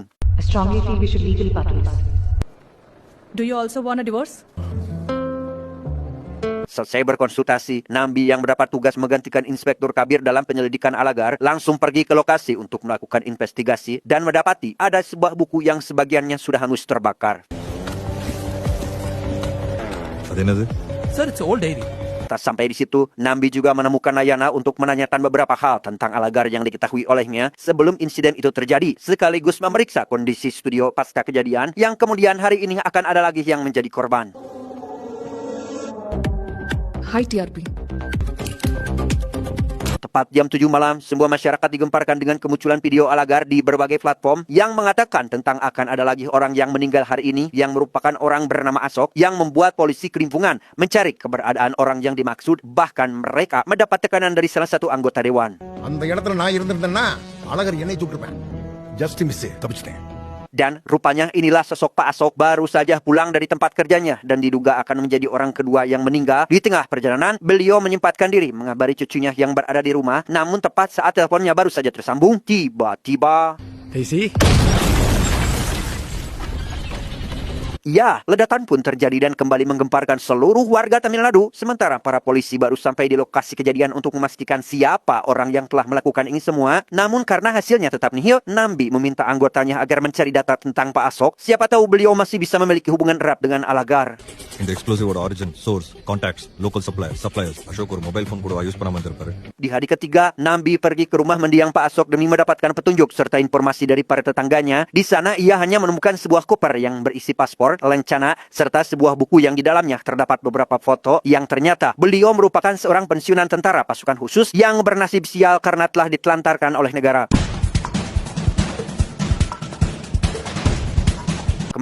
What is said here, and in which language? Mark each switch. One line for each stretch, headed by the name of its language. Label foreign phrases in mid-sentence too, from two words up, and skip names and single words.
English: I strongly feel we should legally part ways. Do you also want a divorce?
Indonesian: Selesai berkonsultasi, Nambi yang mendapat tugas menggantikan Inspektur Kabir dalam penyelidikan Alagar langsung pergi ke lokasi untuk melakukan investigasi dan mendapati ada sebuah buku yang sebagiannya sudah hangus terbakar.
Tamil: அது என்னது?
English: Sir, it's an old diary.
Indonesian: Tak sampai di situ, Nambi juga menemukan Nayana untuk menanyakan beberapa hal tentang Alagar yang diketahui olehnya sebelum insiden itu terjadi, sekaligus memeriksa kondisi studio pasca kejadian yang kemudian hari ini akan ada lagi yang menjadi korban.
English: Hi, TRP.
Indonesian: Tepat jam 7 malam, sebuah masyarakat digemparkan dengan kemunculan video Alagar di berbagai platform yang mengatakan tentang akan ada lagi orang yang meninggal hari ini yang merupakan orang bernama Asok yang membuat polisi kelimpungan mencari keberadaan orang yang dimaksud. Bahkan mereka mendapat tekanan dari salah satu anggota dewan.
Tamil: அந்த இடத்துல நான் இருந்திருந்தேன்னா அழகர் என்னை சுட்டிருப்பேன்.
English: just miss
Tamil: தப்பிச்சிட்டேன்.
Indonesian: Dan rupanya inilah sosok Pak Asok baru saja pulang dari tempat kerjanya dan diduga akan menjadi orang kedua yang meninggal. Di tengah perjalanan, beliau menyempatkan diri mengabari cucunya yang berada di rumah. Namun tepat saat teleponnya baru saja tersambung, tiba-tiba... Ya, ledakan pun terjadi dan kembali menggemparkan seluruh warga Tamil Nadu. Sementara para polisi baru sampai di lokasi kejadian untuk memastikan siapa orang yang telah melakukan ini semua. Namun karena hasilnya tetap nihil, Nambi meminta anggotanya agar mencari data tentang Pak Asok. Siapa tahu beliau masih bisa memiliki hubungan erat dengan Alagar.
Tamil: இந்த எக்ஸ்ப்ளோசிவோட
English: origin, source, contacts, local suppliers.
Tamil: அசோக் ஒரு
English: mobile phone
Tamil: கூட யூஸ் பண்ணாம இருந்திருப்பாரு.
Indonesian: Di hari ketiga, Nambi pergi ke rumah mendiang Pak Asok demi mendapatkan petunjuk serta informasi dari para tetangganya. Di sana ia hanya menemukan sebuah koper yang berisi paspor, lencana, serta sebuah buku yang di dalamnya terdapat beberapa foto yang ternyata beliau merupakan seorang pensiunan tentara pasukan khusus yang bernasib sial karena telah ditelantarkan oleh negara.